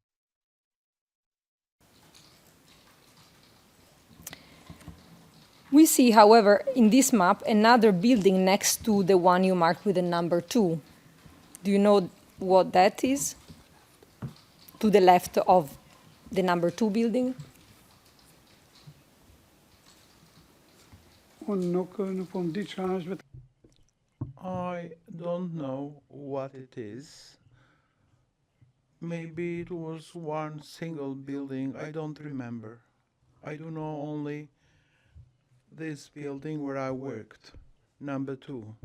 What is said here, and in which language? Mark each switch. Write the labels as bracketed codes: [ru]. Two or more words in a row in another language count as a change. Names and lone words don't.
[en] We see, however, in this map, another building next to the one you marked with the number 2. Do you know what that is? To the left of the number 2 building? [sq] unë nuk po më di çfarë është vetë. [en] I don't know what it is. Maybe it was one single building. I don't remember. I do know only this building where I worked, number 2.